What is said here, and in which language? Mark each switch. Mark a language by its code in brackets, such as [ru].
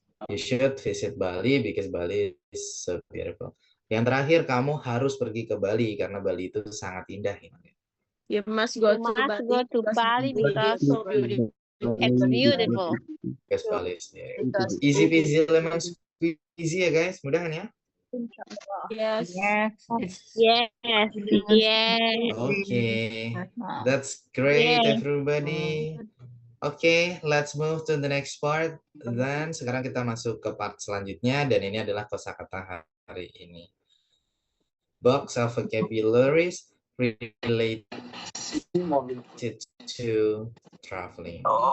[en] You should visit Bali because Bali is so beautiful. [id] Yang terakhir, kamu harus pergi ke Bali karena Bali itu sangat indah. [en] You must go to Bali because so beautiful. It's beautiful. Because Bali is beautiful. Easy peasy lemon squeezy ya guys, [id] mudah kan ya? [en] Yes. Okay, that's great everybody. Okay, let's move to the next part. [id] Dan sekarang kita masuk ke part selanjutnya dan ini adalah kosakata hari ini. [en] Box of vocabularies related to traveling.